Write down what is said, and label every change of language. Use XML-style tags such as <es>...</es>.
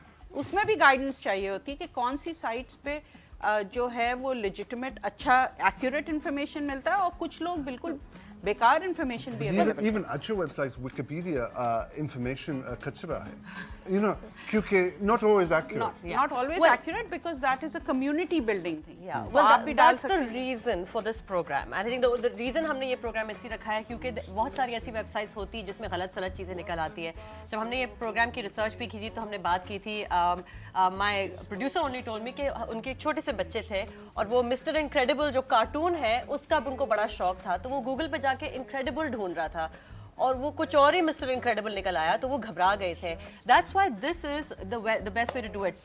<ur>اس میں بھی گائیڈنس چاہیے ہوتی ہے کہ کون سی سائٹس پہ جو ہے وہ لیجیٹمیٹ اچھا ایکوریٹ انفارمیشن ملتا ہے اور کچھ لوگ بالکل بیکار انفارمیشن بھی اویلیبل. ایون اچھے ویب سائٹس ویکیپیڈیا انفارمیشن کچرا ہے، یو نو، کیونکہ</ur> <en>not always accurate. Not always accurate because that is a community building thing. Yeah, well, that's the reason for this program. I think the reason</en> <ur>ہم نے یہ programme اسی رکھا ہے کیونکہ بہت ساری ایسی ویب سائٹس ہوتی ہیں جس میں غلط سلط چیزیں نکل آتی ہے. جب ہم نے یہ پروگرام کی ریسرچ بھی کی تھی تو ہم نے بات کی تھی،</ur> <en>my producer only told me</en> <ur>کہ ان کے چھوٹے سے بچے تھے اور وہ مسٹر انکریڈیبل جو کارٹون ہے اس کا ان کو بڑا شوق تھا، تو وہ گوگل پہ جا کے انکریڈیبل ڈھونڈ رہا تھا اور وہ کچھ اور ہی مسٹر انکریڈیبل نکل آیا تو وہ گھبرا گئے تھے.</ur> <en>That's why this is the best way to do it.</en>